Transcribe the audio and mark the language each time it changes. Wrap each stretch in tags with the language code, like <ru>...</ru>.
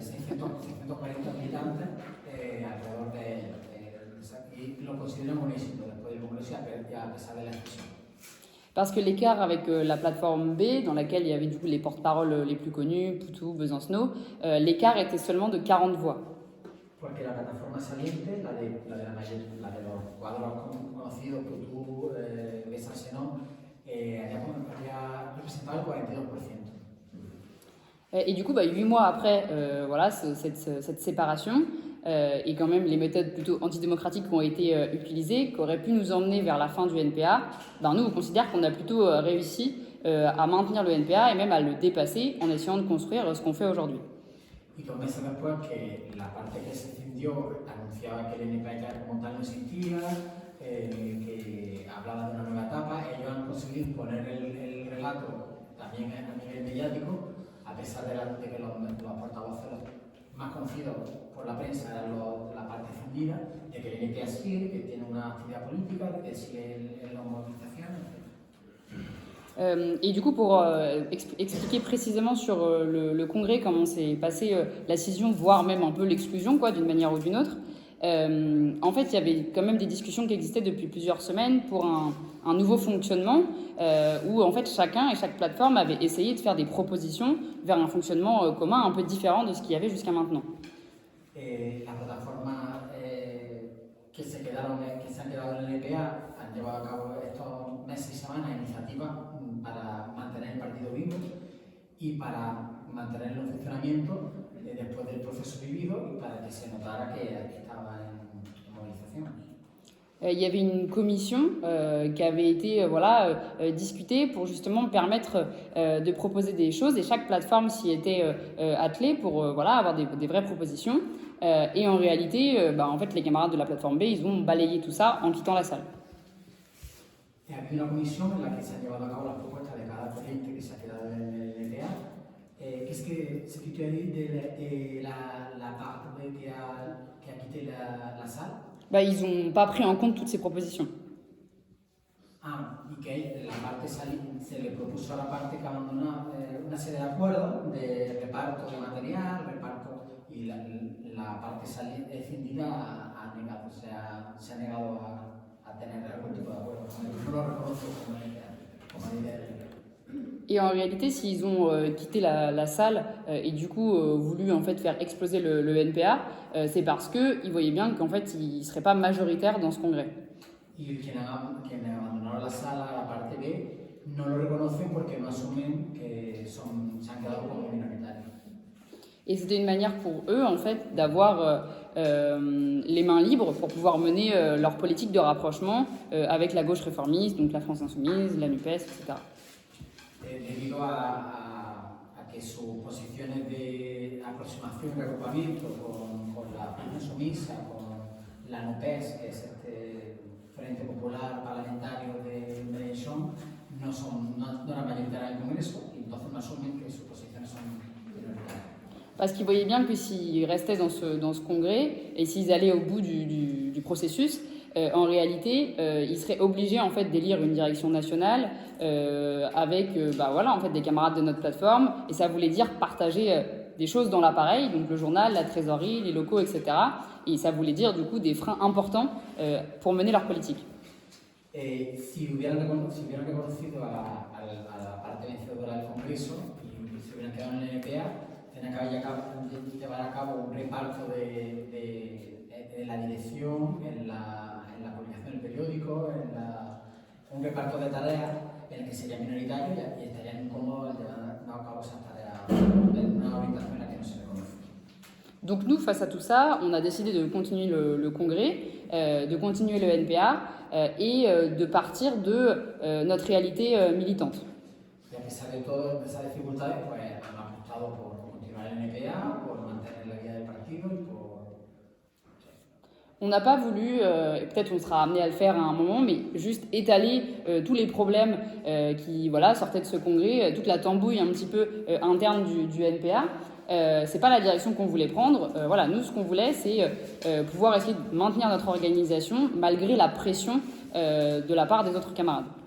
<es>640 militantes alrededor y lo consideran un éxito después del Congreso y a pesar de la expresión.</es> <fr>Parce que l'écart avec la plateforme B, dans laquelle il y avait du coup les porte-paroles les plus connus, Poutou, Besancenot, l'écart était seulement de 40 voix.</fr> <es>Porque la plataforma saliente, la de los cuadros conocidos, Poutou, Besancenot, había representado el 42%.</es> <fr>Et du coup, 8 mois après voilà, cette séparation, et quand même les méthodes plutôt antidémocratiques qui ont été utilisées, qui auraient pu nous emmener vers la fin du NPA, nous, on considère qu'on a plutôt réussi à maintenir le NPA et même à le dépasser en essayant de construire ce qu'on fait aujourd'hui.</fr> <es>Y 2 meses después que la parte que se cindió anunciaba que el NPA ya como tal no existía, que hablaba de una nueva etapa, ellos han conseguido imponer el relato también a nivel mediático, a pesar de que los portavoces más conocidos por la prensa eran la parte cindida, de que el NPA sigue, que tiene una actividad política, de que sigue en las movilizaciones.</es> <fr>Et du coup, pour expliquer précisément sur le congrès comment s'est passée la scission, voire même un peu l'exclusion, d'une manière ou d'une autre, en fait, il y avait quand même des discussions qui existaient depuis plusieurs semaines pour un nouveau fonctionnement où en fait chacun et chaque plateforme avait essayé de faire des propositions vers un fonctionnement commun un peu différent de ce qu'il y avait jusqu'à maintenant.</fr> <es>La plataforma que se han quedado en el NPA han llevado a cabo estos meses y semanas iniciativas para mantener el partido vivo y para mantenerlo en funcionamiento después del proceso vivido y para que se notara que estaba en movilización.</es> <fr>Il y avait une commission qui avait été discutée pour justement permettre de proposer des choses et chaque plateforme s'y était attelée pour avoir des vraies propositions. Et en réalité, en fait, les camarades de la plateforme B, ils ont balayé tout ça en quittant la salle.</fr> <es>Ha habido una comisión en la que se han llevado a cabo las propuestas de cada corriente que se ha quedado en el NPA.</es> <fr>Qu'est-ce que tu as dit de la part qui a quitté la salle? Ils n'ont pas pris en compte toutes ces propositions.</fr> <es>Y que la parte se le propuso a la parte que abandona una serie de acuerdos de reparto de material, y la parte cindida ha negado, se ha negado a tener algún tipo de acuerdo. No lo reconozco como líder.</es> <fr>Et en réalité, s'ils ont quitté la salle et du coup voulu en fait faire exploser le NPA, c'est parce qu'ils voyaient bien qu'en fait ils ne seraient pas majoritaires dans ce congrès.</fr> <es>Y quienes abandonaron la sala, la parte B, no lo reconocen porque no asumen que se han quedado como minoritarios.</es> <fr>Et c'était une manière pour eux en fait d'avoir les mains libres pour pouvoir mener leur politique de rapprochement avec la gauche réformiste, donc la France Insoumise, la NUPES, etc.</fr> <es>Debido a que sus posiciones de aproximación y reagrupamiento con la France Insoumise, con la NUPES, que es este Frente Popular Parlamentario de Mélenchon, no eran mayoritarias en el Congreso, y entonces no asumen que sus posiciones son minoritarias.</es> <fr>Parce qu'ils voyaient bien que s'ils restaient dans ce congrès et s'ils allaient au bout du processus, en réalité, ils seraient obligés en fait d'élire une direction nationale avec en fait des camarades de notre plateforme, et ça voulait dire partager des choses dans l'appareil, donc le journal, la trésorerie, les locaux, etc. Et ça voulait dire du coup des freins importants pour mener leur politique.</fr> <es>Si hubieran reconocido a la parte vencedora del Congreso y se hubieran quedado en el NPA, tendrían que llevar a cabo un reparto de la dirección, en la publicación del periódico, un reparto de tareas en el que serían minoritarios y estarían incómodos llevando a cabo esas tareas en una orientación en la que no se reconoce.</es> <fr>Donc nous, face à tout ça, on a décidé de continuer le congrès, de continuer le NPA et de partir de notre réalité militante.</fr> <es>Y a pesar de todas esas dificultades, pues han apostado por continuar el NPA, por mantener la guía del partido y por...</es> <fr>On n'a pas voulu, peut-être on sera amené à le faire à un moment, mais juste étaler tous les problèmes qui sortaient de ce congrès, toute la tambouille un petit peu interne du NPA. C'est pas la direction qu'on voulait prendre. Nous, ce qu'on voulait, c'est pouvoir essayer de maintenir notre organisation malgré la pression de la part des autres camarades.</fr>